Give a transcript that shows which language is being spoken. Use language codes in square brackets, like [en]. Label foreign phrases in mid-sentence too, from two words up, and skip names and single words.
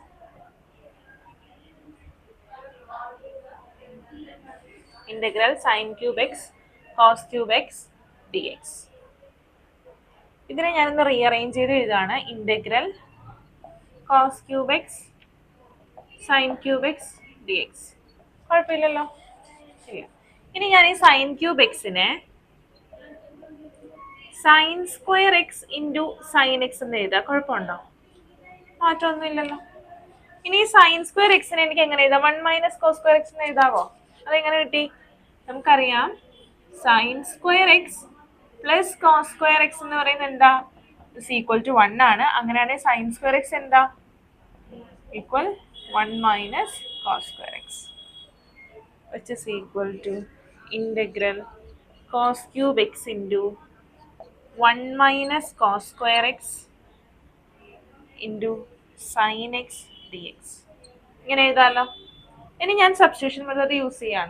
[en] integral sine cube x cos cube x dx. [ml] ഇതിനെ ഞാനൊന്ന് റീഅറേഞ്ച് ചെയ്ത് എഴുതാണ്. [en] integral cos cube x sine cube x dx. [ml] കുഴപ്പമില്ലല്ലോ. ഇല്ല. ഇനി ഞാൻ ഈ [en] sine cube [ml] എക്സിനെ [en] sine square x into sine x [ml] എന്ന് എഴുതാം. കുഴപ്പമുണ്ടോ? മാറ്റമൊന്നും ഇല്ലല്ലോ. ഇനി [en] sine square [ml] എക്സിനെ എനിക്ക് എങ്ങനെ എഴുതാം? [en] 1 minus cos square x [ml] എന്ന് എഴുതാവോ? അതെങ്ങനെ കിട്ടി? നമുക്കറിയാം [en] sine square x plus cos square x [ml] എന്ന് പറയുന്നത് എന്താ? [en] is equal to 1 ആണ്. [ml] അങ്ങനെയാണെങ്കിൽ [en] sine square x [ml] എന്താ? [en] equal 1 minus cos square x, which is equal to integral cos cube x into 1 minus cos square x into sin x dx. [ml] ഇങ്ങനെ എഴുതാലോ. ഇനി ഞാൻ [en] substitution method use [ml] ചെയ്യാണ്.